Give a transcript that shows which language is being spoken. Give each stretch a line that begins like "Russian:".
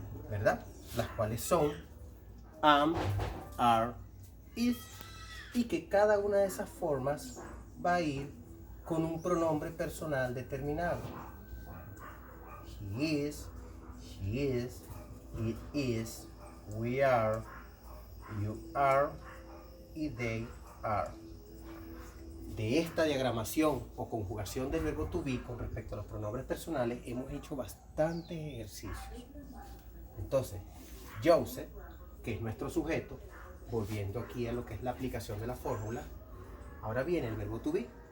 Spanish: ¿Verdad? Las cuales son am, are, is, y que cada una de esas formas va a ir con un pronombre personal determinado.
English: He is, she is, it is, we are, you are y they are.
Spanish: De esta diagramación o conjugación del verbo to be con respecto a los pronombres personales hemos hecho bastantes ejercicios. Entonces, Joseph, que es nuestro sujeto, volviendo aquí a lo que es la aplicación de la fórmula, ahora viene el verbo to be.